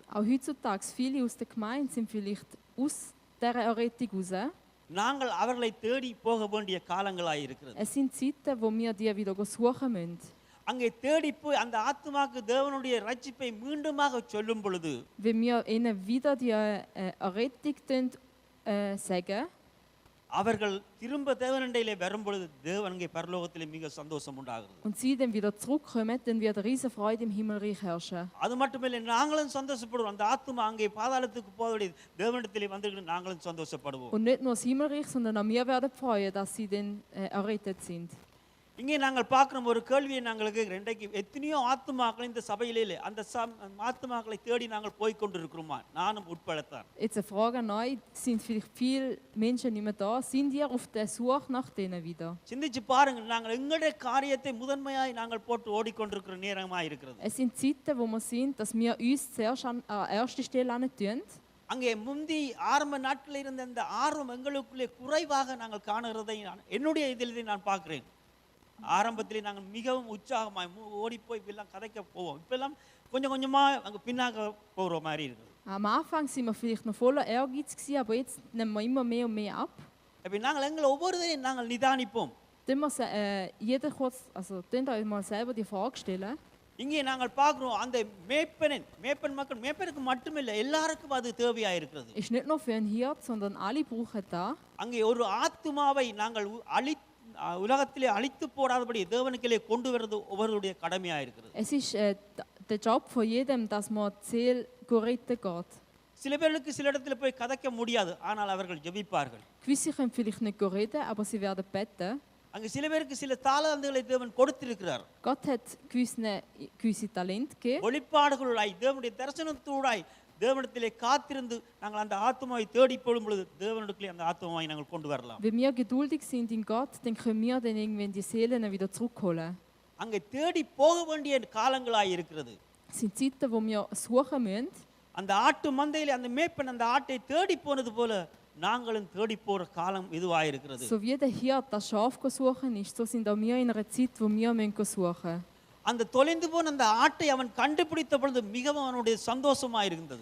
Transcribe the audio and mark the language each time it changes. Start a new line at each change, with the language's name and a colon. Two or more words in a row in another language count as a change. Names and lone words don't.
German: Auch heutzutage viele aus der Gemeinde sind vielleicht aus dieser Errettung raus.
Tamil: நாங்கள் அவர்களை தேடி போக வேண்டிய காலங்களாய் இருக்கிறது.
German: Es sind Zeiten, wo wir die wieder suchen müssen.
Tamil: அங்கே தேடி போய் அந்த ஆத்துமாக்கு தேவனுடைய ரட்சிப்பை மீண்டுமாக சொல்லும் பொழுது,
German: Wenn wir ihnen wieder die Errettung sagen,
Tamil: அவர்கள் திரும்ப தேவனண்டையிலே வரும் பொழுது தேவன் அங்கே பரலோகத்திலே மிக சந்தோஷம் உண்டாகிறது.
German: und sie dann wieder zurückkommen, dann wird riesen Freude im Himmelreich herrschen.
Tamil: அது மட்டுமில்லை, நாங்களும் சந்தோஷப்படுவோம். அந்த ஆத்துமா அங்கே பாதாளத்துக்கு போவதை தேவனிடத்திலே வந்து நாங்களும் சந்தோஷப்படுவோம்.
German: Und nicht nur das Himmelreich, sondern auch wir werden freuen, dass sie dann errettet sind.
Tamil: இங்கே நாங்கள் பார்க்குறோம், ஒரு கேள்வியை நாங்கள் கேட்குறோம். இன்றைக்கு எத்தனையோ ஆத்துமாக்கள் இந்த சபையிலே அந்த ஆத்துமாக்களை தேடி நாங்கள் போய் கொண்டிருக்கிறோமா? நானும் உட்படத்தான்.
German: Jetzt eine Frage an euch, sind vielleicht viele Menschen nicht mehr da? Sind ihr auf der Suche nach denen wieder?
Tamil: சிந்திச்சு பாருங்கள், நாங்கள் எங்களுடைய காரியத்தை முதன்மையாய் நாங்கள் போட்டு ஓடிக்கொண்டிருக்கிற நேரமாக இருக்கிறது.
German: Es sind Zeiten, wo wir sind, dass wir uns zuerst an erste Stelle tun.
Tamil: அங்கே முந்தி ஆரம்ப நாட்களில் இருந்த அந்த ஆர்வம் எங்களுக்குள்ளே குறைவாக நாங்கள் காணுகிறதை என்னுடைய இதில் நான் பார்க்கிறேன். ஆரம்பத்திலே நாங்கள் மிகவும் உற்சாகமாய் ஓடி போய் இப்பெல்லாம் கதைக்க போவோம். இப்பெல்லாம் கொஞ்சம் கொஞ்சமாக அங்கே பின்னாக போகிற மாதிரி இருக்குது.
German: Am Anfang sind wir vielleicht noch voller Ehrgeiz gewesen, aber jetzt nehmen wir immer mehr und mehr ab.
Tamil: அப்போ நாங்கள் எங்களை ஒவ்வொருவரையும் நாங்கள் நிதானிப்போம்.
German: Dann muss jeder kurz, also dann euch mal selber die Frage stellen.
Tamil: இங்கே நாங்கள் பார்க்குறோம், அந்த மேய்ப்பன் மக்கள், மேய்ப்பனுக்கு மட்டுமில்லை, எல்லாருக்கும் அது தேவையாக இருக்கிறது.
German: Ist nicht nur für einen Hirt, sondern alle brauchen das.
Tamil: அங்கே ஒரு ஆத்துமாவை நாங்கள் உலகத்திலே அழித்து போடாதபடி தேவனுக்கிலே கொண்டு வருவது ஒவ்வொருடைய கடமையாக இருக்கிறது.
German: Es ist der Job von jedem, dass man Ziel retten geht.
Tamil: சில பேருக்கு சில இடத்துல போய் கதைக்க முடியாது, ஆனால் அவர்கள் ஜெபிப்பார்கள்.
German: Gewisse können vielleicht nicht reden, aber sie werden beten.
Tamil: அங்கே சில பேருக்கு சில தாளந்துகளை தேவன் கொடுத்திருக்கிறார்.
German: Gott hat gewisse Talente gegeben.
Tamil: வெளிப்பாடுகளாய் தேவனுடைய தரிசனத்தூடாய் தேவனிடத்திலே காத்திருந்து நாங்கள் அந்த ஆத்துமாவை தேடி போடும் பொழுது தேவனிடத்திலே அந்த ஆத்துமாவை நாங்கள் கொண்டு வரலாம்.
German: Wenn wir geduldig sind in Gott, dann können wir dann irgendwann die Seelen wieder zurückholen.
Tamil: அங்கே தேடி போக வேண்டிய காலங்களாய் இருக்கிறது.
German: Es sind Zeiten, wo wir suchen müssen.
Tamil: அந்த ஆட்டு மந்தையிலே அந்த மேய்ப்பன் அந்த ஆட்டை தேடி போனது போல நாங்களும் தேடி போற காலம் இதுவாக இருக்கிறது.
German: So wie der Hirt das Schaf suchen ist, so sind auch wir in einer Zeit, wo wir suchen müssen.
Tamil: அந்த தொலைந்து போன அந்த ஆட்டை அவன் கண்டுபிடித்த பொழுது மிகவும் அவனுடைய சந்தோஷமா இருந்தது.